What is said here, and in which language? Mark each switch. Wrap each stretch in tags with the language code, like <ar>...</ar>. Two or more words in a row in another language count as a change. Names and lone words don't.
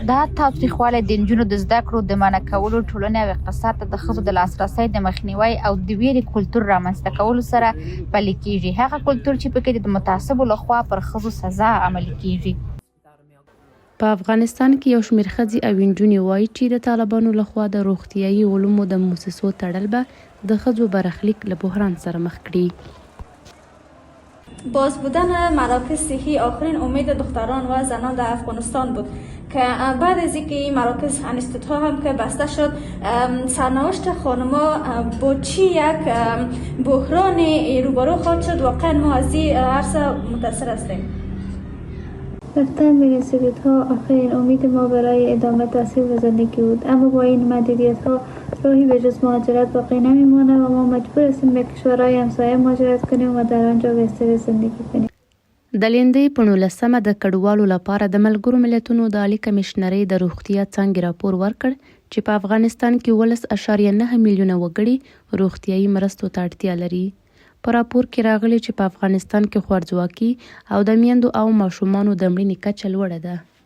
<ps>دا تاوتریخوالی د نجونو د زده کړو د منع کولو، ټولنې او اقتصاد ته د ښځو د لاسرسي د مخنیوي او د ویرې کلتور رامنځته کولو سره پلی کیږي. هغه کلتور چې پکې د متعصبو لخوا پر ښځو سزا عملي کیږي. په افغانستان کې یو شمېر ښځې او نجونې وایي چې د طالبانو لخوا د روغتیايي علومو د مؤسسو تړل به د ښځو برخلیک له بحران سره مخ کړي.</ps> <fa>باز بودن مراکز صحی آخرین امید دختران و زنان در افغانستان بود که بعد از اینکه این مراکز انستیتوت ها هم که بسته شد سرنوشت خانما با چی یک بحران روبرو خواهد شد. واقعا ما از این عرصه متاثر هستیم. رفتن به انستیتوت ها آخرین امید ما برای ادامه تحصیل و زندگی بود، اما با این محدودیت ها راهی به جز مهاجرت باقی نمیمانه و ما مجبور هستیم به کشورهای همسایه مهاجرت کنیم و در آنجا به استرس زندگی کنیم.</fa> <ps>د لیندۍ په 19مه د کډوالو لپاره د ملګرو ملتونو د عالي کمیشنرۍ د روغتیا څانګې راپور ورکړ چې په افغانستان کې 19.9 میلیونه وګړي روغتیايي مرستو ته اړتیا لري. په راپور کې راغلي چې په افغانستان کې خوارځواکي او د میندو او ماشومانو د مړینې کچه لوړه ده.</ps>